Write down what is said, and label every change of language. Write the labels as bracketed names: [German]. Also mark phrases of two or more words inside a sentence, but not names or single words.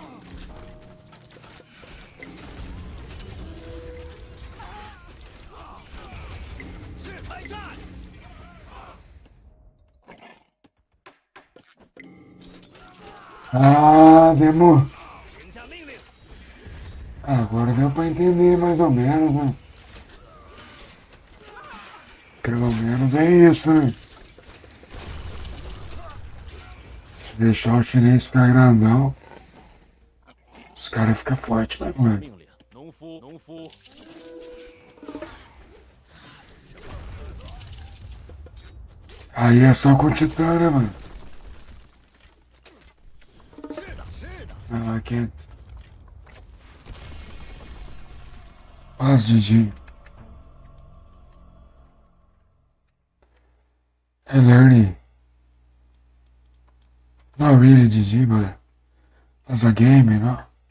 [Chinese] 是开战！ [Portuguese] Ah, Demo. [Chinese] 请下命令。 [Portuguese] Agora deu pra entender mais ou menos, né? Pelo menos é isso, né? Se deixar o chinês ficar grandão, os caras ficam fortes mesmo, velho. Aí é só com o Titã, né, mano? Não, [English] I can't. [Portuguese] Paz, Didi. [English] And learning. Not really GG, but as a game, you know?